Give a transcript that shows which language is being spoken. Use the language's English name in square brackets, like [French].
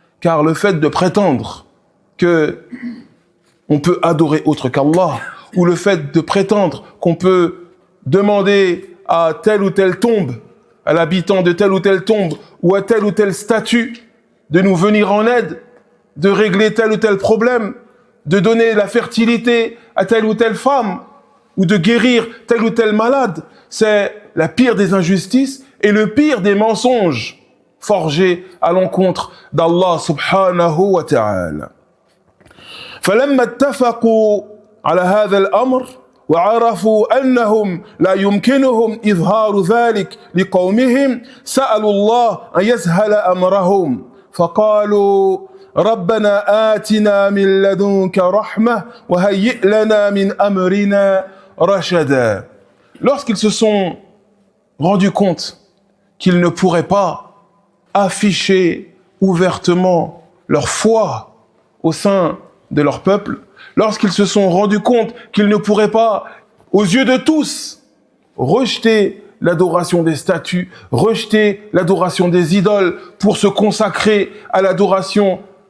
[French] Car le fait de prétendre que on peut adorer autre qu'Allah, ou le fait de prétendre qu'on peut demander à telle ou telle tombe, à l'habitant de telle ou telle tombe, ou à telle ou telle statue, de nous venir en aide, de régler tel ou tel problème, de donner la fertilité à telle ou telle femme, ou de guérir tel ou tel malade, c'est la pire des injustices et le pire des mensonges forgés à l'encontre d'Allah subhanahu wa ta'ala. [Arabic] فلما اتفقوا على هذا الأمر وعرفوا أنهم لا يمكنهم إظهار ذلك لقومهم سألوا الله أن يسهل أمرهم فقالوا ربنا آتنا من لدنك رحمة وهيئ لنا من أمرنا رشدا. [French] Lorsqu'ils se sont rendus compte qu'ils ne pourraient pas afficher ouvertement leur foi au sein de leur peuple, lorsqu'ils se sont rendus compte qu'ils ne pourraient pas, aux yeux de tous, rejeter l'adoration des statues, rejeter l'adoration des idoles pour se consacrer à l'adoration